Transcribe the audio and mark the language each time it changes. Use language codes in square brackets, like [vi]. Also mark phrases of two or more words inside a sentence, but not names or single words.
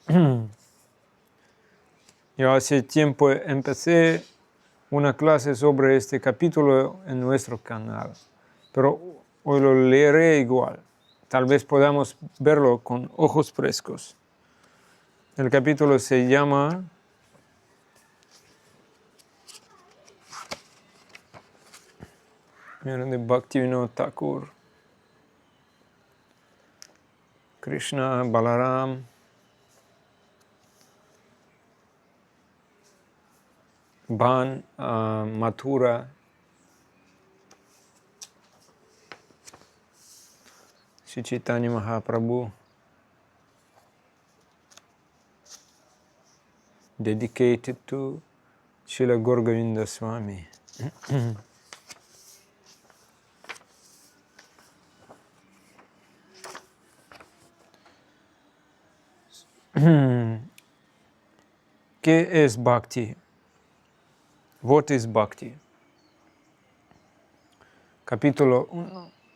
[es] Yo hace tiempo empecé una clase sobre este capítulo en nuestro canal, pero hoy lo leeré igual. Tal vez podamos verlo con ojos frescos. El capítulo se llama de Bhaktivinoda Thakur, Krishna, Balaram, Ban, Mathura, Sri Chaitanya Mahaprabhu, [en] dedicated to Srila Gaura Govinda Swami. [es] ¿Qué es Bhakti? [en] What is Bhakti? [es] Capítulo 1.